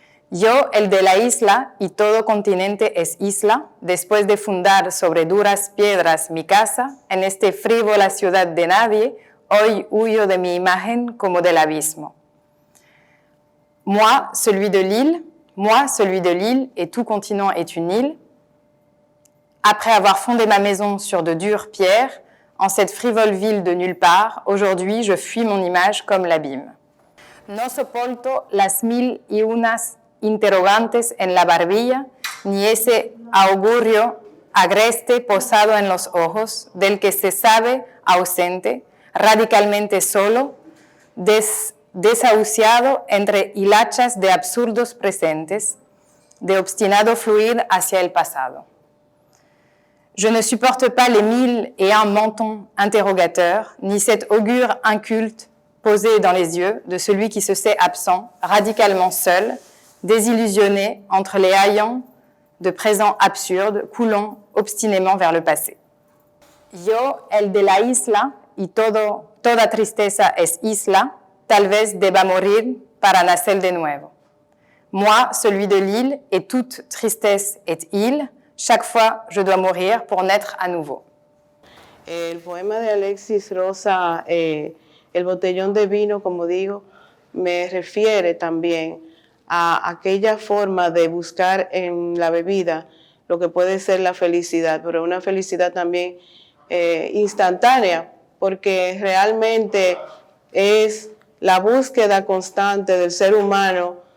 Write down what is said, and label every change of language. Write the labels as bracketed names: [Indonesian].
[Spanish] Yo, el de la isla, y todo continente es isla, después de fundar sobre duras piedras mi casa, en este frívola ciudad de nadie, Hoy huyo de mi imagen como del abismo. [French] Moi, celui de l'île, et tout continent est une île. Après avoir fondé ma maison sur de dures pierres, en cette frivole ville de nulle part, aujourd'hui je fuis mon image comme l'abîme. [Spanish] No soporto las 1001 interrogantes en la barbilla, ni ese augurio agreste posado en los ojos, del que se sabe ausente, radicalmente solo, desahuciado entre hilachas de absurdos presentes, de obstinado fluir hacia el pasado. [French] Je ne supporte pas les 1001 mentons interrogateurs, ni cet augure inculte posé dans les yeux de celui qui se sait absent, radicalement seul, désillusionné entre les haillons de présents absurdes, coulant obstinément vers le passé. [Spanish] Yo, el de la isla, y toda tristeza es isla, tal vez deba morir para nacer de nuevo. [French] Moi, celui de l'île, et toute tristesse est île, chaque fois je dois mourir pour naître à nouveau. [Spanish] El poema de Alexis Rosa, El botellón de vino, como digo, me refiere también a aquella forma de buscar en la bebida lo que puede ser la felicidad, pero una felicidad también instantánea, porque realmente es la búsqueda constante del ser humano